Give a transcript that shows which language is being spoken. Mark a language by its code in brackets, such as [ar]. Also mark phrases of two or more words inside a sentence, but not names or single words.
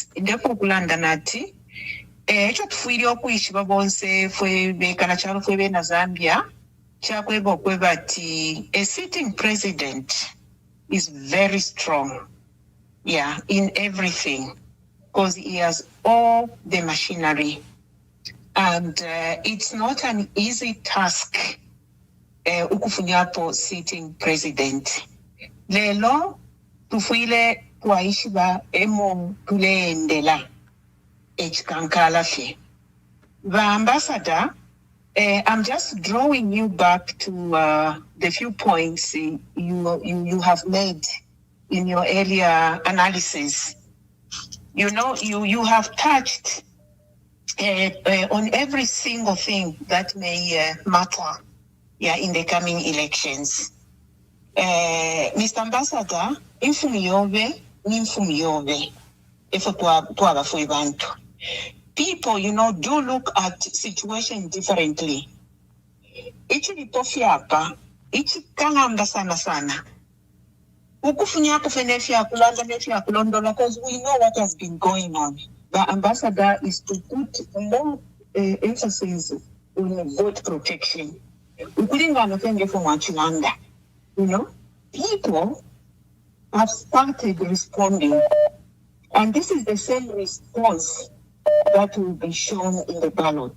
[en] Nati, a sitting president is very strong, in everything, because he has all the machinery, and it's not an easy task. [bem] Ukufunyapo [en] sitting president. [bem] Lelo tufuile kwaishiba emo tuleendela echikankala fe. [en] The ambassador, I'm just drawing you back to the few points you have made in your earlier analysis. You know, you have touched on every single thing that may matter. In the coming elections. Mr. Ambassador, people, do look at situation differently. [bem] Ichi lipofiapa, ichi kalanda sana. Ukufunyako fenefia kulanda nefia kulondola, [en] because we know what has been going on. The ambassador is to put more emphasis on vote protection. People have started responding, and this is the same response that will be shown in the ballot.